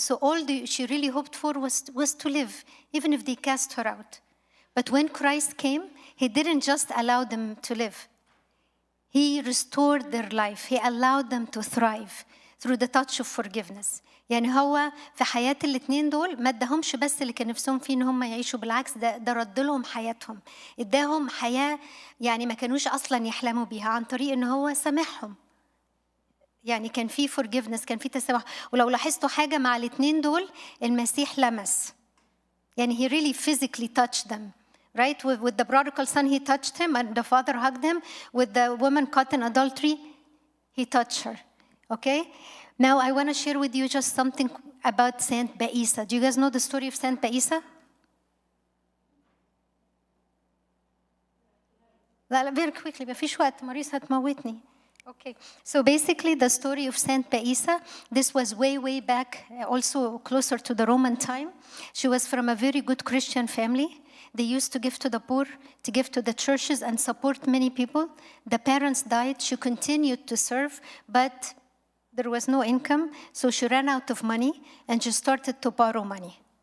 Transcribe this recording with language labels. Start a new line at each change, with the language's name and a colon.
English: So all she really hoped for was to live, even if they cast her out. But when Christ came, he didn't just allow them to live. He restored their life. He allowed them to thrive through the touch of forgiveness.
Arabic: يعني هو في حياة الاثنين دول ما اداهمش بس اللي كان نفسهم فيه ان هم يعيشوا، بالعكس ده رد لهم حياتهم، اداهم حياة يعني ما كانوش اصلا يحلموا بيها عن طريق ان هو سامحهم. يعني كان في
English: forgiveness،
Arabic: كان في تسامح. ولو لاحظتوا حاجة مع الاثنين دول، المسيح لمس، يعني
English: he really physically touched them. right? With the prodigal son, he touched him, and the father hugged him. With the woman caught in adultery, he touched her, okay? Now, I want to share with you just something about Saint Baisa. Do you guys know the story of Saint Baisa?
Arabic: لا
English: very quickly,
Arabic: مفيش وقت، ماريس هتموتني.
English: Okay, so basically the story of Saint Baisa, this was way back, also closer to the Roman time. She was from a very good Christian family. They used to give to the poor, to give to the churches and support many people. The parents died, she continued to serve, but there was no income, so she ran out of money and she started to borrow money.